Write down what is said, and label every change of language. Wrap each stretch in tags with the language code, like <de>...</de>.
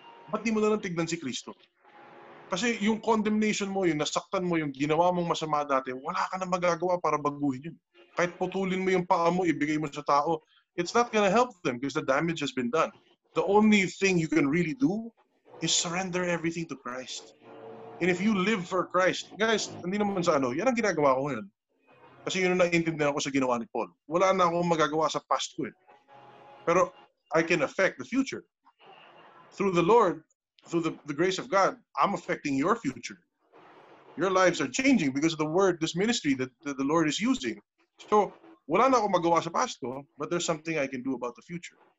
<tl>Ba't di mo na lang tignan si Kristo? Kasi yung condemnation mo, yung nasaktan mo, yung ginawa mong masama dati, wala ka na magagawa para baguhin yun. Kahit putulin mo yung paa mo, ibigay mo sa tao,</tl> <en>it's not gonna help them because the damage has been done. The only thing you can really do is surrender everything to Christ. And if you live for Christ, guys,</en> <tl>hindi naman sa ano, yan ang ginagawa ko ngayon. Kasi yun ang naiintindihan ko sa ginawa ni Paul. Wala na akong magagawa sa past ko eh.</tl> <en>Pero I can affect the future. Through the Lord, through the grace of God, I'm affecting your future. Your lives are changing because of the word, this ministry that the Lord is using. So,</en> <tl>wala na akong magawa sa past ko,</tl> <en>but there's something I can do about the future.</en>